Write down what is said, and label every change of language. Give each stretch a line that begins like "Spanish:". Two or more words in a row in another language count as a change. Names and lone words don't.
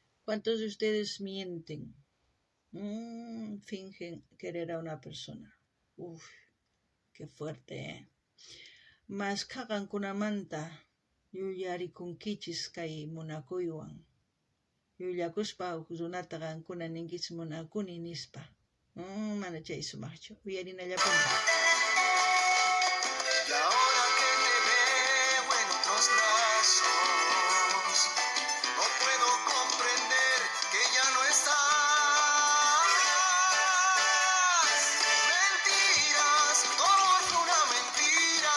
Spanish: ¿Cuántos de ustedes mienten? Fingen querer a una persona. Uf, qué fuerte, ¿eh?
Quechua: Mas kagankunamanta yuyarikunkichis kay munakuywan. Yuyakuspa runata qankuna ninkichis munakuni nispa. Mana chay sumaqchu. Uyarinallapuni.
Spanish: Y ahora que te veo en otros brazos, no puedo comprender que ya no estás. Mentiras, todo fue una mentira.